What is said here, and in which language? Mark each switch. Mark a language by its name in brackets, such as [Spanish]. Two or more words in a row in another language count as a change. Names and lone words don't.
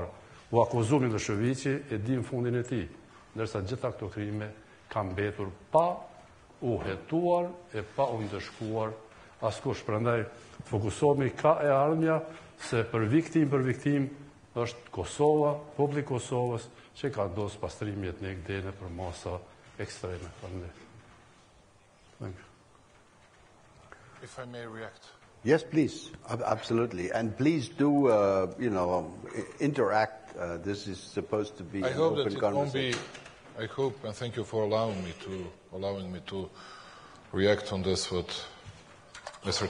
[Albanian] U akuzoi Miloševići e dim fundin e tij, ndërsa gjitha këto krime kanë mbetur pa u hetuar e pa u ndëshkuar askush. Prandaj fokusohemi ka e ardhmja se për viktim është Kosova, populli i Kosovës që ka ndosur pastrim etnik deri për masa ekstreme. [English] Thank you. If I may react. Yes, please. Absolutely. And please do, interact. This is supposed to be I an hope open that it won't conversation. be. I hope, and thank you for allowing me to react on this what Mr.